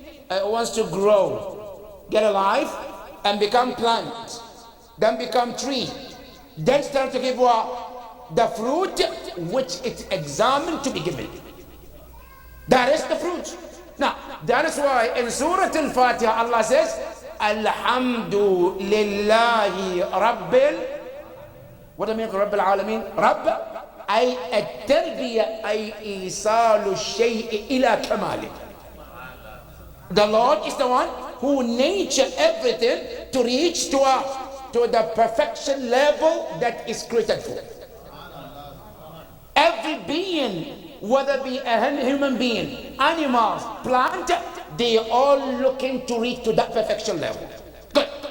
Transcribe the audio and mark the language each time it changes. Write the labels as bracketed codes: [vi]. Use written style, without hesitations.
[en] It wants to grow, get alive, and become plant, then become tree, then start to give the fruit which it's examined to be given. That is the fruit. Now, that is why in Surah Al-Fatiha Allah says, [ar] Alhamdu lillahi Rabbil [en] What do I mean [ar] رب العالمين؟ رب أي التربية أي إيصال الشيء إلى كماله. [en] The Lord is the one who nurture everything to reach to the perfection level that is created for. Every being, whether it be a human being, animals, plant, they are all looking to reach to that perfection level. Good.